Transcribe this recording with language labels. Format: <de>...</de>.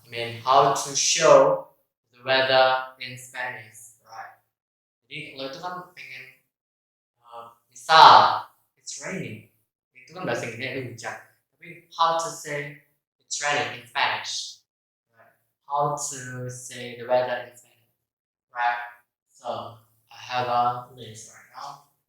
<en>I mean, how to show the weather in Spanish, right?</en> <id>Jadi lo itu kan pengen, misal</id> <en>it's raining,</en> <id>itu kan bahasa Inggrisnya itu hujan. Tapi</id> <en>how to say it's raining in Spanish, right? How to say the weather in Spanish, right? So I have a list right now.</en>